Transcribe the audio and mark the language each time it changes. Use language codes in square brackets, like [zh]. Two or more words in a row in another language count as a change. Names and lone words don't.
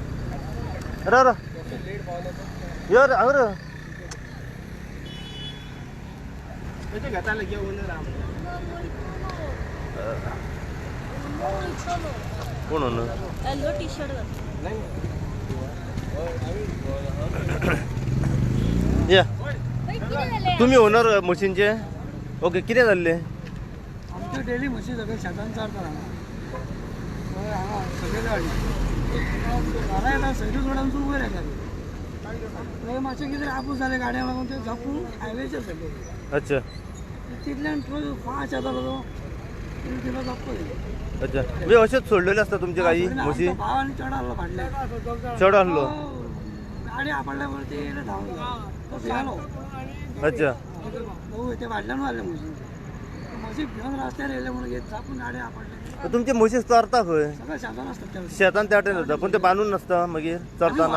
[mr] अरे यो रे कोण होणार [en] yellow T-shirt [mr] घातलं. या बाई, किती झाले? तुम्ही ओनर मशीनचे ओके किती झाले [kok] आमच्या डेली म्हशी सगळे शेतान चालतात हांगा सगळे गाडी घरा येता सैरी सोडांसून वयर येतात मातशें कितें आपूस जाले गाड्यांक लागून ते झापून हायवेचेर सगळे [mr] अच्छा [kok] तितल्यान फास्ट येता तो तिला झाप्पो [mr] अच्छा म्हणजे असेच सोडलेले असतात तुमचे काही म्हशी [kok] भावानी चढ आलो फाटले चढ आसलो गाडी आपडल्यावर ते येयले धांवून तो भियालो [mr] अच्छा [kok] ते फाटल्यान मारले म्हशी म्हशी भिवन रस्त्यार येयले म्हणून झापून गाडी आपडले तर तुमचे म्हशी चरता खंय [mr] सगळे शेतान असतात त्या [kok] शेतान त्या वाटेन जाता पण ते बांदून नसता मागीर चरताना